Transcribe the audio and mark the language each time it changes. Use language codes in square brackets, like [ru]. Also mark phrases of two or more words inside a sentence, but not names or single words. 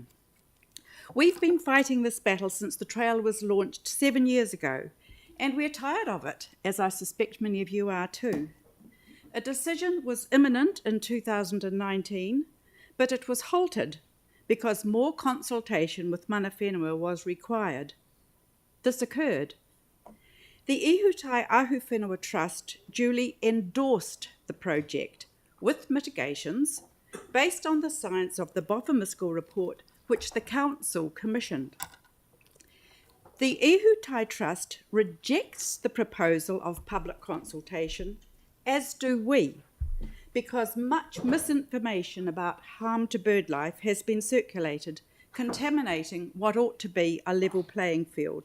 [en] We've been fighting this battle since the trail was launched 7 years ago, and we're tired of it, as I suspect many of you are too. A decision was imminent in 2019, but it was halted because more consultation with [mi] mana whenua [en] was required. This occurred. The Ihutai Ahu Whenua Trust duly endorsed the project with mitigations based on the science of the Boffa-Miskell report, which the Council commissioned. The Ihutai Trust rejects the proposal of public consultation, as do we, because much misinformation about harm to birdlife has been circulated, contaminating what ought to be a level playing field.